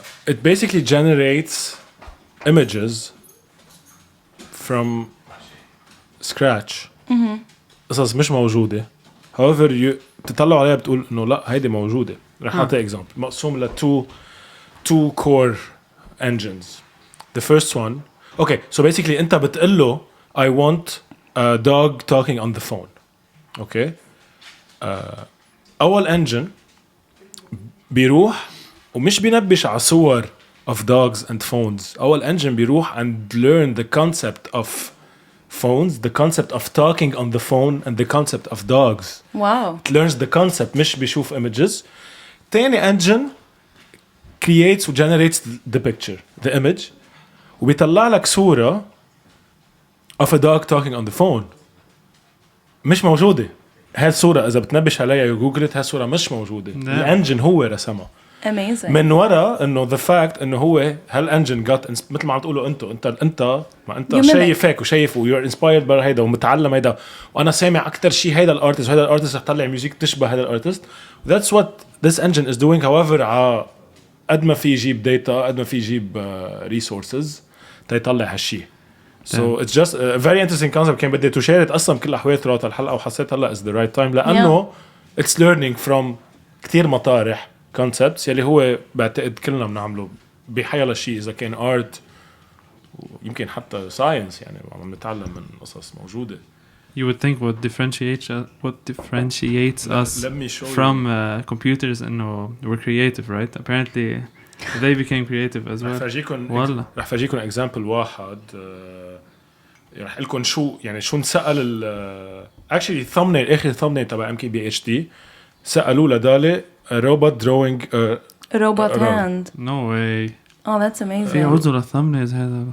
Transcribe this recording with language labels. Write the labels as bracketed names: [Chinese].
[English] It basically generates images from scratch. [Arabic] قصص مش موجودة. However تطلعوا عليها بتقول إنه لا هيدي موجودة. رح أعطي example مقسوم ل [English] two core engines. The first one. Okay, so basically [Arabic] أنت بتقله [English] I want a dog talking on the phone. Okay. [Arabic] أول engine بيروح ومش بينبش على صور [English] of dogs and phones. أول engine بيروح and learn the concept of phones, the concept of talking on the phone, and the concept of dogs. Wow. It learns the concept [Arabic] مش بيشوف [English] images. تاني engine creates and generates the picture, the image. [Arabic] وبيطلع لك صورة [English] of a dog talking on the phone. [Arabic] مش موجودة. هاي الصورة إذا بتنبش عليها جوجلت هاي الصورة مش موجودة. الانجن هو رسمها. [English] Amazing. [Arabic] من وراء إنه the fact إنه هو هالانجن got مثل ما عم تقولوا أنت ما أنت شايف هيك وشايف و [English] you're inspired by [Arabic] هيدا ومتعلم هيدا وأنا سامع أكتر شيء هيدا الارتست وهيدا الارتست رح يطلع ميوزك تشبه هيدا الارتست. [English] That's what this engine is doing. [Arabic] However قد ما في يجيب data قد ما في يجيب resources تيطلع هالشيء. [English] So it's just a very interesting concept. [Arabic] كان بدي to share it أصلاً بكل الأحوال throughout الحلقة وحسيت هلا [English] is the right time [Arabic] لأنه [English] it's learning from [Arabic] كتير مطارح concepts يلي هو بعتقد كلنا بنعمله بحياة شيء إذا كان art ويمكن حتى science يعني عم نتعلم من قصص موجودة. [English] You would think what differentiates us from computers إنه we're creative, right? Apparently they became creative as well. [Arabic] رح فاجيكم example واحد. رح لكم شو نسأل actually thumbnail آخر thumbnail تبع MKBHD سألوا لدالي [English] robot drawing robot hand. No way. Oh, that's amazing. [Arabic] في عرضوا للthumbnails هذا.